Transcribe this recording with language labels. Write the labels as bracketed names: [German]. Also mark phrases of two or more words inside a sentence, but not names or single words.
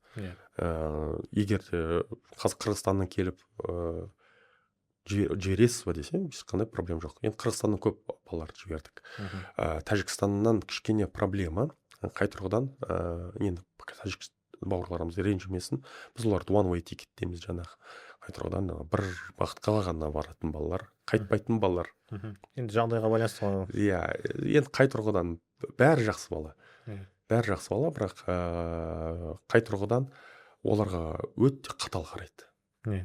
[Kazakh] Егер Қырғызстаннан келіп жібересіз ба десем, ешқандай проблема жоқ. Енді Қырғызстаннан көп балаларды жібердік. Тәжікстаннан кішкене проблема. Қай тұрғыдан енді тәжік бауырларымыз ренжімесін, біз оларды [English] one way ticket [Kazakh] дейміз жаңағы. Қай тұрғыдан бір бағытқа ғана баратын балалар, қайтпайтын балалар. Енді жағдайға байланысты ғой. Иә, енді қай тұрғыдан бәрі жақсы бала. Бәрі жақсы бала, бірақ қай тұрғыдан оларға өте қатал қарайды.